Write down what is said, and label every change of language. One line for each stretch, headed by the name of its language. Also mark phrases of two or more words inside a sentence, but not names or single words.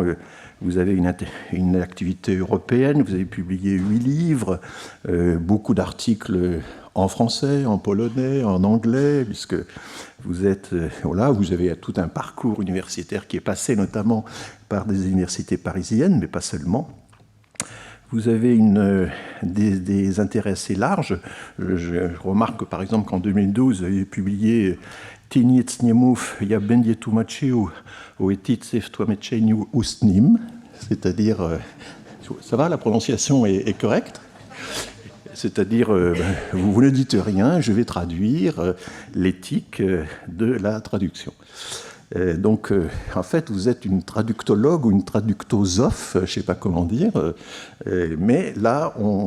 French: Vous avez une activité européenne, vous avez publié 8 livres, beaucoup d'articles en français, en polonais, en anglais, puisque vous avez tout un parcours universitaire qui est passé notamment par des universités parisiennes, mais pas seulement. Vous avez des intérêts assez larges. Je remarque par exemple qu'en 2012, vous avez publié
Polish: Tiniec nie mów, ja będzie tłumaczył
French: o etyce w tłumaczeniu ustnym, c'est-à-dire, ça va, la prononciation est correcte ? C'est-à-dire, vous ne dites rien, je vais traduire l'éthique de la traduction. Donc, en fait, vous êtes une traductologue ou une traductosophe, je ne sais pas comment dire, mais là, on